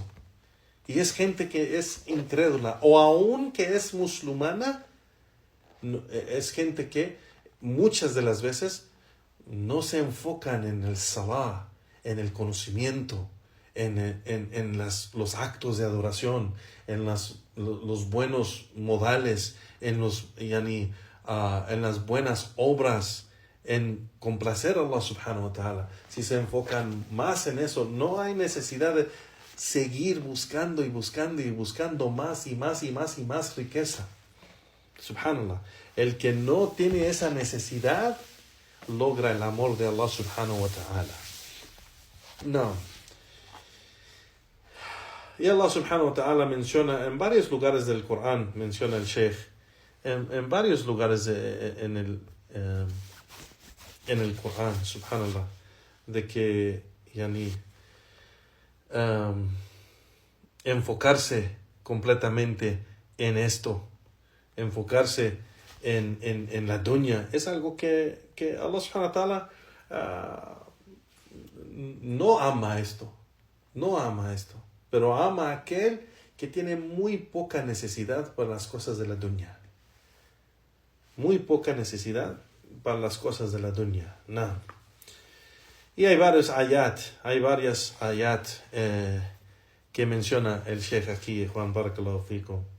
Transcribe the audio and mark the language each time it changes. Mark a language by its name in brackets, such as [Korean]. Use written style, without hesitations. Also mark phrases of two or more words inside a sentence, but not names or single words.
[Spanish] Y es gente que es incrédula o aún que es musulmana, es gente que muchas de las veces no se enfocan en el salah, en el conocimiento, en los actos de adoración, en los buenos modales, en las buenas obras, en complacer a [Arabic] الله سبحانه وتعالى. [Spanish] Si se enfocan más en eso, no hay necesidad de seguir buscando y buscando y buscando más y más y más y más riqueza. Subhanallah. El que no tiene esa necesidad logra el amor de [Arabic] الله سبحانه وتعالى. [Spanish] No. Y [Arabic] الله سبحانه وتعالى [Spanish] menciona en varios lugares del Corán, menciona el Sheikh, en varios lugares en el Corán, subhanallah, de que enfocarse completamente en esto, enfocarse en la dunya, es algo que [Arabic] الله سبحانه وتعالى [Spanish] no ama esto, pero ama a aquel que tiene muy poca necesidad para las cosas de la dunya. Muy poca necesidad para las cosas de la dunya. No. Y hay varias ayat que menciona el Sheikh aquí, Juan [Arabic] بارك الله فيكم.